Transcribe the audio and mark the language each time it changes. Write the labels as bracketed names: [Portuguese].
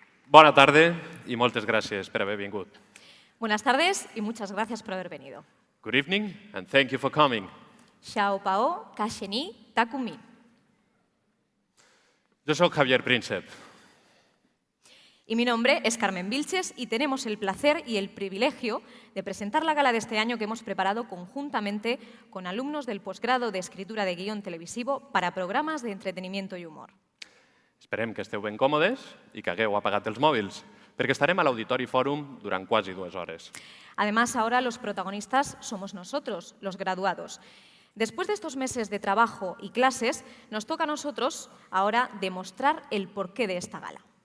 [Catalan] Bona tarda i moltes gràcies per haver vingut. [Spanish] Buenas tardes y muchas gracias por haber venido. [English] Good evening and thank you for coming. Xiao Pao, Kasheni, Takumi. [Catalan] Jo soc Javier Príncep. [Spanish] Y mi nombre es Carmen Vilches y tenemos el placer y el privilegio de presentar la gala de este año que hemos preparado conjuntamente con alumnos del posgrado de escritura de guión televisivo para programas de entretenimiento y humor. [Catalan] Esperem que esteu ben còmodes i que hagueu apagat els mòbils, perquè estarem a l'Auditori Fòrum durant quasi 2 hores. [Spanish] Además, ahora los protagonistas somos nosotros, los graduados. Después de estos meses de trabajo y clases, nos toca a nosotros ahora demostrar el porqué de esta gala.